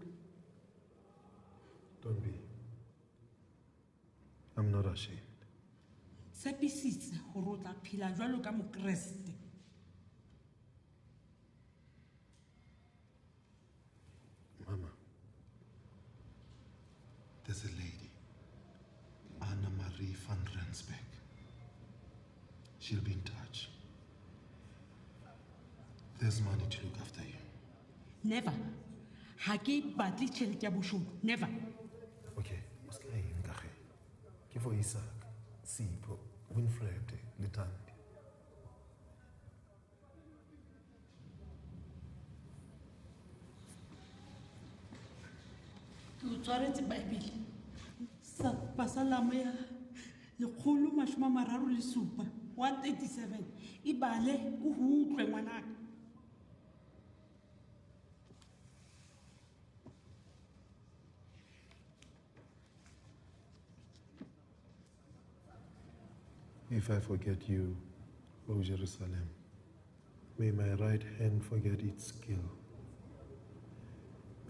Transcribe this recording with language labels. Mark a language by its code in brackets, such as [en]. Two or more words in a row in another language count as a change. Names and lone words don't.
[en] Don't be. I'm not ashamed. [st] Tshepisitse hore o tla phela jwalo ka Mokreste. [en] Mama, there's a lady, Anna Marie van Rensbeck. She'll be in touch. There's money to look after you. Never. [st] Ha ke batle tjhelete ya boshodu. [en] Never. Okay, what's going on? Ke for Isaac, Sipho, Winfred, Litambi. [st] Ke o tshwaretse Bible. Sa pasalamo ya 137 137 ibale o hutlwe ngwanaka. [en] If I forget you, O Jerusalem, may my right hand forget its skill.